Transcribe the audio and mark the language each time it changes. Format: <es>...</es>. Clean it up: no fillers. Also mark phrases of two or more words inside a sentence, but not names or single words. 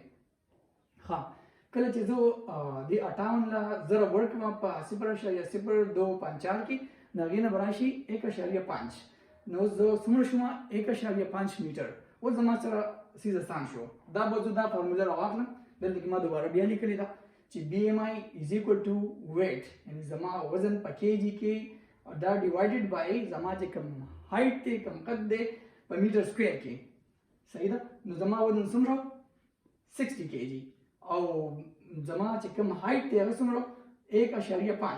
<ps>ها کله چې زه د 58 له زره ورکړم په 0.025 کې نو هغې نه به راشي 1.5. نو زه څومره شوم 1.5 میټر. اوس زما سره څیز اسان شو. دا به زه دا فارموله راواخلم، دلته کې ما دوباره بیا لیکلې ده چې</ps> <en>BMI is equal to weight،</en> <ps>یعنې زما وزن په کېجي کې دا</ps> <en>divided by</en> <ps>زما چې کوم هایټ دی کوم قد دی په</ps> <en>meter square</en> <ps>کې. صحیح ده. نو زما وزن څومره 60 kg او زما چې کوم هایټ دی هغه څومره 1.5.</ps>